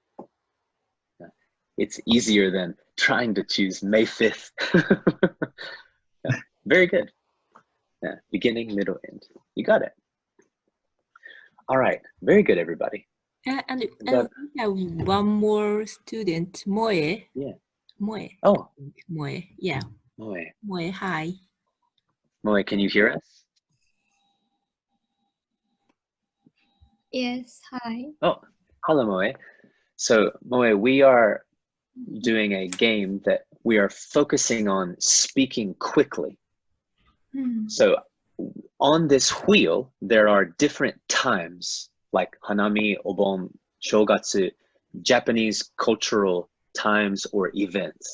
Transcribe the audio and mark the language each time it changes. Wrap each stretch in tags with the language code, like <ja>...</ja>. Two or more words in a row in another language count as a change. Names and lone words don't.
<en>It's easier than trying to choose May 5th. Yeah, very good. Yeah, beginning, middle, end. You got it. All right, very good, everybody. And But- we have one more student, Moe. Yeah. Moe. Oh, Moe. Yeah. Moe. Moe, hi. Moe, can you hear us? Yes, hi. Oh, hello, Moe. So, Moe, we are doing a game that we are focusing on speaking quickly. So, on this wheel, there are different times, like Hanami, Obon, Shogatsu, Japanese cultural times or events.</en>